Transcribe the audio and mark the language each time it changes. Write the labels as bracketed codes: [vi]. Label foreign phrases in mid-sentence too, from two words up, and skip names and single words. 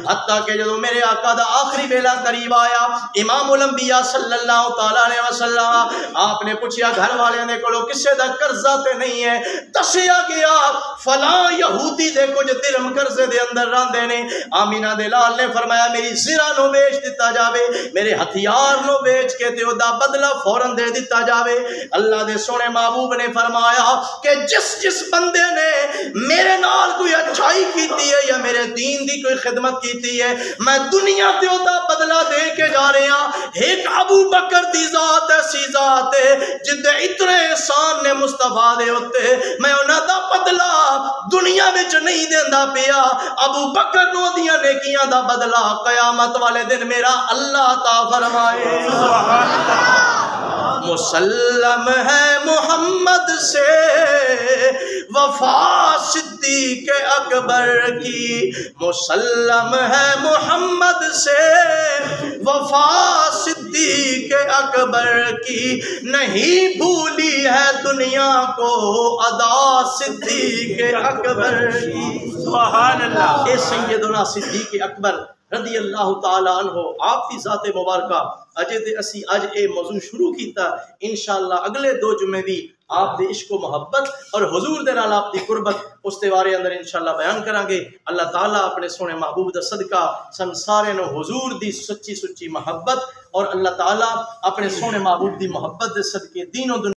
[pa] حتیٰ کہ جدو میرے آقا دا آخری ویلا قریب آیا امام الانبیاء [ar] صلی اللہ تعالیٰ علیہ وسلم [pa] آپ نے پوچھیا گھر والے نے کلو کسے دا قرضہ تے نہیں ہے دسیا گیا فلاں یہودی دے کچھ درم قرضے دے اندر راندے نے آمینہ دے لال نے فرمایا میری زرہ نو بیچ دیتا جاوے میرے ہتھیار نو بیچ کے تے دا بدلہ فوراں دے دیتا جاوے اللہ دے سونے محبوب نے فرمایا کہ جس بندے نے میرے نال کوئی اچھائی کیتی ہے یا میرے دین دی کوئی خدمت کیتی ہے میں دنیا تے دا بدلہ دے کے جا رہے ہیں ایک ابو بکر دی ذات ایسی ذات ہے جدے اتنے احسان نے مصطفیٰ دے ہوتے میں انہاں دا بدلہ دنیا وچ نہیں دیندا پیا ابو بکر نو دیاں نیکیاں دا بدلہ قیامت والے دن میرا اللہ عطا فرمائے [ur] مسلم ہے محمد سے وفا صدیق اکبر کی، مسلم ہے محمد سے وفا صدیق اکبر کی، نہیں بھولی ہے دنیا کو ادا صدیق اکبر کی۔ [ar] سبحان اللہ۔ [pa] اے سیدنا صدیق اکبر [ar] رضی اللہ تعالی عنہ [ur] آپ کی ذات مبارکہ [pa] اجے تے اسی اج اے موضوع شروع کیتا، انشاءاللہ اگلے 2 جمعے بھی آپ دے عشق و محبت اور حضور دے نال آپ دی قربت اس تے بارے اندر انشاءاللہ بیان کران گے۔ اللہ تعالیٰ اپنے سونے محبوب دا صدقہ سن سارے نو حضور دی سچی سچی محبت اور اللہ تعالیٰ اپنے سونے محبوب دی محبت دے صدقے دین و دنیا